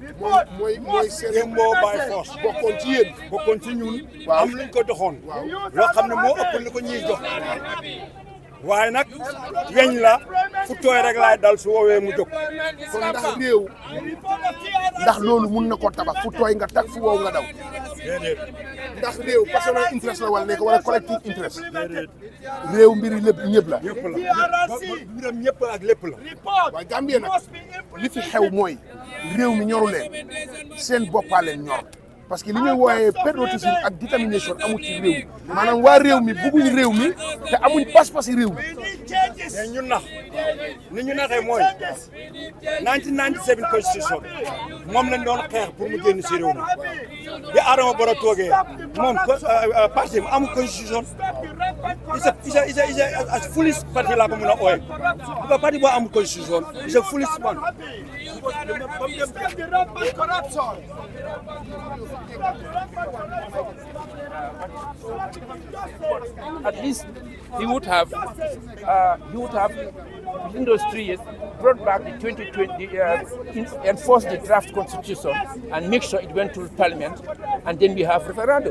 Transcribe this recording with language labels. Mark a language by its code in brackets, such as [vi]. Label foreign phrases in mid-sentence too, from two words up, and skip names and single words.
[wo] mooy seen moo by force bokkoon ci yéen bokkoon ci ñun am luñ ko doxoon loo xam ne moo ëpp li ko ñuy jox waaye nag weñ la fu tooy rek laay dal su woowee mu jóg kon ndax réew ndax loolu mun na ko tabax fu tooy nga tag fu wow nga daw ndax réew [en] personal interest [wo] la wala nekk wala [en] collective interest [wo] réew mbiri lépp ñëpp la mbiram ñëpp ak lépp la waaye Gambie nag li fi xew mooy réew mi ñoru leen seen boppaa leen ñor [fr] parce que [wo] li ñuy wooyee patriotisme ak détermination amul ci réew mi maanaam waa réew mi bëgguñ réew mi te amuñ pas-pas réew mi mais ñun nax ni ñu naxee mooy 1997 constitution moom lañ doon xeex pour mu génn si réew mi bi Adama Barrow toogee moom parti amul [en] constitution is a foolish parti [wo] laa ko mën a ooye bu parti boo amul [en] constitution is a foolish one At least he would have within those 3 years brought back the 2020 enforced the draft constitution and make sure it went to parliament, and then we have referendum.